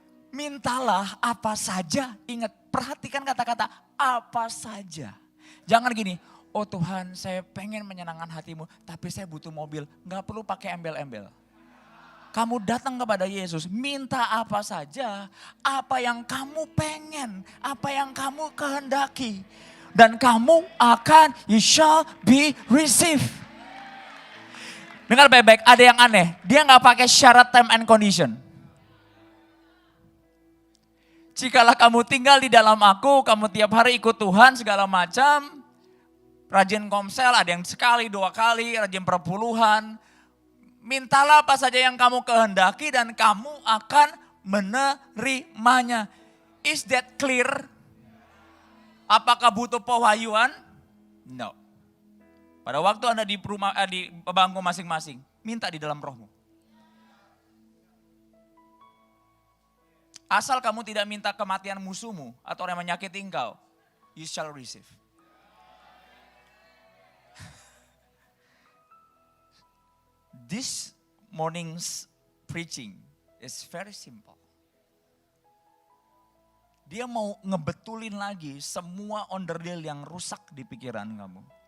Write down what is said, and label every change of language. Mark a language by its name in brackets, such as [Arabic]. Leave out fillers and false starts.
[Indonesian] Mintalah apa saja. Ingat, perhatikan kata-kata apa saja. Jangan gini, oh Tuhan saya pengen menyenangkan hatimu, tapi saya butuh mobil. Gak perlu pakai embel-embel. Kamu datang kepada Yesus, minta apa saja, apa yang kamu pengen, apa yang kamu kehendaki. Dan kamu akan, [English] you shall be received. [Indonesian] Dengar baik-baik, ada yang aneh. Dia gak pakai syarat [English] time and condition. [Indonesian] Jikalau kamu tinggal di dalam aku, kamu tiap hari ikut Tuhan segala macam. Rajin komsel, ada yang sekali, 2 kali, rajin perpuluhan. Mintalah apa saja yang kamu kehendaki dan kamu akan menerimanya. [English] Is that clear? [Indonesian] Apakah butuh pewahyuan? No. Pada waktu Anda di bangku masing-masing, minta di dalam rohmu. Asal kamu tidak minta kematian musuhmu atau orang yang menyakiti engkau, [English] you shall receive. This morning's preaching is very simple. [Indonesian] Dia mau ngebetulin lagi semua onderdil yang rusak di pikiran kamu.